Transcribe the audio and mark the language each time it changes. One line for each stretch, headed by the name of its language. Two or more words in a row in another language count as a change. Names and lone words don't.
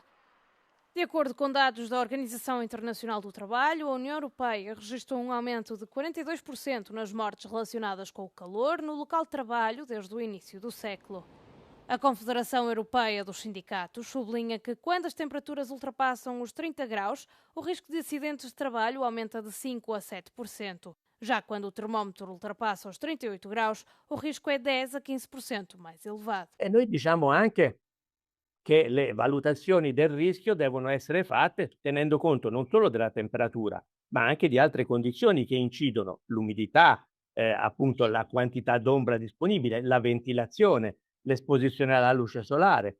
Portuguese: De acordo com dados da Organização Internacional do Trabalho, a União Europeia registrou um aumento de 42% nas mortes relacionadas com o calor no local de trabalho desde o início do século. A Confederação Europeia dos Sindicatos sublinha que quando as temperaturas ultrapassam os 30 graus, o risco de acidentes de trabalho aumenta de 5% a 7%. Já quando o termómetro ultrapassa os 38 graus, o risco é 10% a 15% mais elevado.
Italian: E noi diciamo anche che le valutazioni del rischio devono essere fatte tenendo conto non solo della temperatura, ma anche di altre condizioni che incidono: l'umidità, appunto la quantità d'ombra disponibile, la ventilazione, l'esposizione alla luce solare.